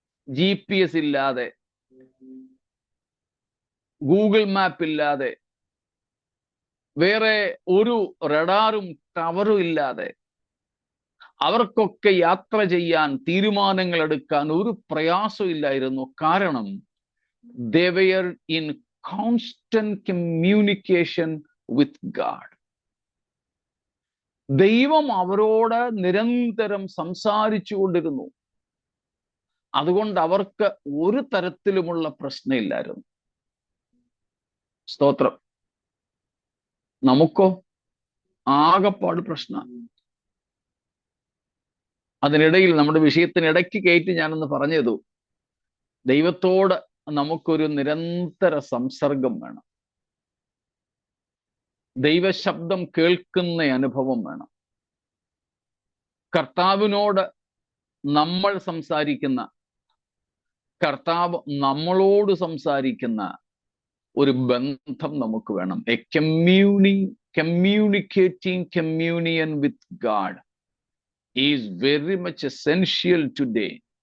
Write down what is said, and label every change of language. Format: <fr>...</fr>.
<ml>GPS ഇല്ലാതെ, Google map ഇല്ലാതെ, വേറെ ഒരു റഡാറും ടവറും ഇല്ലാതെ അവർക്കൊക്കെ യാത്ര ചെയ്യാൻ, തീരുമാനങ്ങൾ എടുക്കാൻ ഒരു പ്രയാസം ഇല്ലായിരുന്നു.</ml> <en>കാരണം they were in constant communication with God.</en> <ml>ദൈവം അവരോട് നിരന്തരം സംസാരിച്ചു കൊണ്ടിരുന്നു. അതുകൊണ്ട് അവർക്ക് ഒരു തരത്തിലുമുള്ള പ്രശ്നമില്ലായിരുന്നു. സ്തോത്രം. നമുക്കോ ആകപ്പാട് പ്രശ്നം. അതിനിടയിൽ നമ്മുടെ വിഷയത്തിനിടയ്ക്ക് കയറ്റി ഞാനൊന്ന് പറഞ്ഞതു, ദൈവത്തോട് നമുക്കൊരു നിരന്തര സംസർഗം വേണം. ദൈവശബ്ദം കേൾക്കുന്ന അനുഭവം വേണം. കർത്താവിനോട് നമ്മൾ സംസാരിക്കുന്ന, കർത്താവ് നമ്മളോട് സംസാരിക്കുന്ന ഒരു ബന്ധം നമുക്ക് വേണം.</ml> <en>A communicating communion with God is very much essential today.</en>